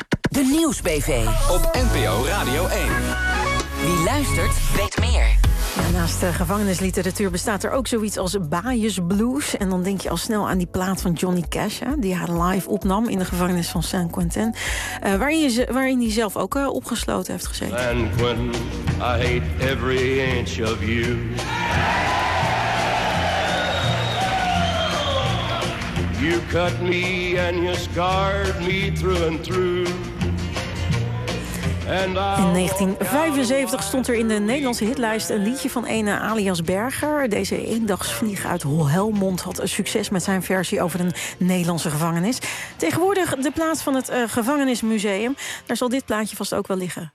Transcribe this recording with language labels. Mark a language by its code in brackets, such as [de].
[nl] De Nieuwsbv op NPO Radio 1. Wie luistert, weet meer. Ja, naast de gevangenisliteratuur bestaat er ook zoiets als Bias Blues. En dan denk je al snel aan die plaat van Johnny Cash, hè, die haar live opnam in de gevangenis van San Quentin. Waarin hij zelf ook opgesloten heeft gezeten. [en] San Quentin, I hate every inch of you. You cut me and you scarred me through and through. [nl] In 1975 stond er in de Nederlandse hitlijst een liedje van ene Alias Berger. Deze eendagsvlieg uit Helmond had succes met zijn versie over een Nederlandse gevangenis. Tegenwoordig de plaats van het gevangenismuseum. Daar zal dit plaatje vast ook wel liggen.